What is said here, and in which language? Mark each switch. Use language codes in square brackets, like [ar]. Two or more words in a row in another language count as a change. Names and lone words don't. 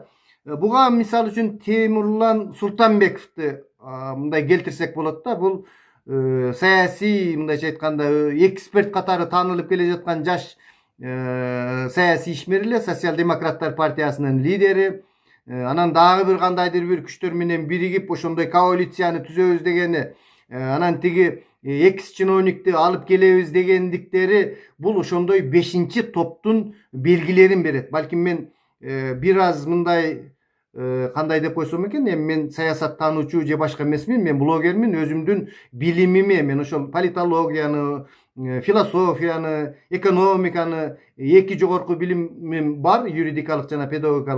[ky] Буга мисал үчүн Тимурлан Султанбековди мындай келтирсек болот да. Бул саясий, мындайча айтканда, эксперт катары таанылып келе жаткан жаш саясий ишмер эле, Социал-демократтар партиясынын лидери. Anan dagы bir kandaydır bir күчтөр менен биригип ошондой коалицияны түзөбүз дегени, анан тиги экс чиновникти алып келебиз дегендиктери бул ошондой 5-чи топтун белгилерин берет. Балким мен бир аз мындай кандай деп койсом экен, эми мен саясаттануучу же башка эмесмин, мен блогермин, өзүмдүн билимими мен ошол политологияны, философияны, экономиканы, эки жогорку билимим бар, юридикалык жана педагогикалык.